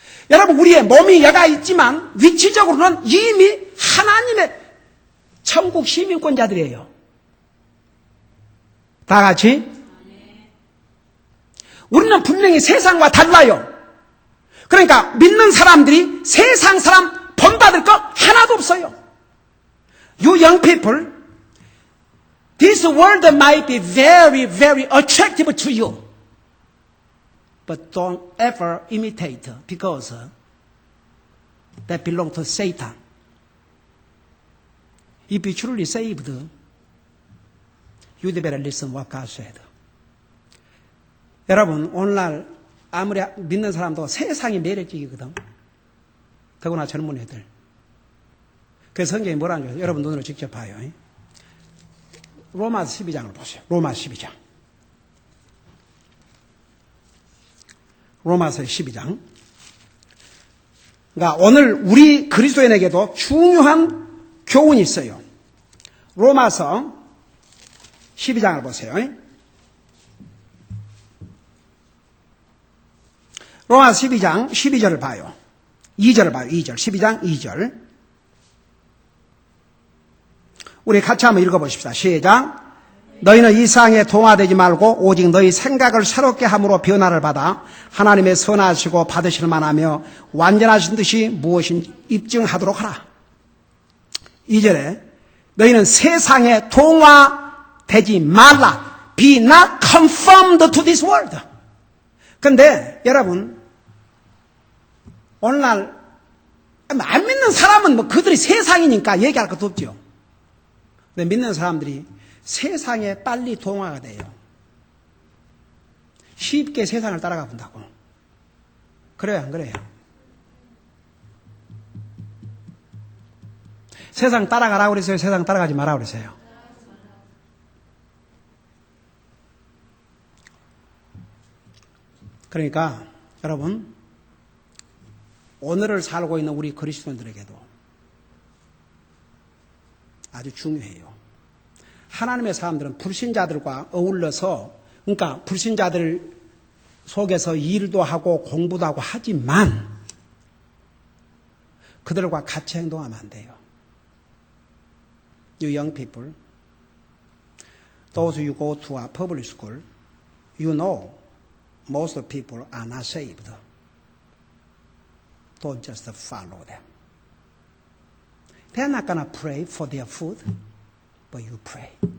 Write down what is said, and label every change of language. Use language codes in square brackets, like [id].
[ko] 여러분 우리의 몸이 여가 있지만 위치적으로는 이미 하나님의 천국 시민권자들이에요. 다 같이 우리는 분명히 세상과 달라요. 그러니까 믿는 사람들이 세상 사람 본받을 거 하나도 없어요. [en] You young people, this world might be very, very attractive to you. But don't ever imitate because that belongs to Satan. If you truly saved, you'd better listen what God said. [ko] 여러분 오늘날 아무리 믿는 사람도 세상이 매력적이거든. 더구나 젊은 애들. 그래서 성경이 뭐라는 줄 여러분 눈으로 직접 봐요. 로마서 12장을 보세요. 로마서 12장. 로마서 12장. 그러니까 오늘 우리 그리스도인에게도 중요한 교훈이 있어요. 로마서 12장을 보세요. 로마서 12장 12절을 봐요. 2절을 봐요. 2절. 12장 2절. 우리 같이 한번 읽어보십시다. 시작. 너희는 이 세상에 동화되지 말고 오직 너희 생각을 새롭게 함으로 변화를 받아 하나님의 선하시고 받으실 만하며 완전하신 듯이 무엇인지 입증하도록 하라. 2절에 너희는 세상에 동화되지 말라. [en] Be not conformed to this world. [ko] 그런데 여러분, 오늘날 안 믿는 사람은 뭐 그들이 세상이니까 얘기할 것도 없죠. 근데 믿는 사람들이 세상에 빨리 동화가 돼요. 쉽게 세상을 따라가 본다고. 그래요, 안 그래요? 세상 따라가라고 그랬어요? 세상 따라가지 마라고 그랬어요? 그러니까 여러분, 오늘을 살고 있는 우리 그리스도인들에게도 아주 중요해요. 하나님의 사람들은 불신자들과 어울려서, 그러니까 불신자들 속에서 일도 하고 공부도 하고 하지만 그들과 같이 행동하면 안 돼요. [en] You young people, those who go to a public school, you know most people are not saved. Don't just follow them. They're not going to pray for their food, but you pray.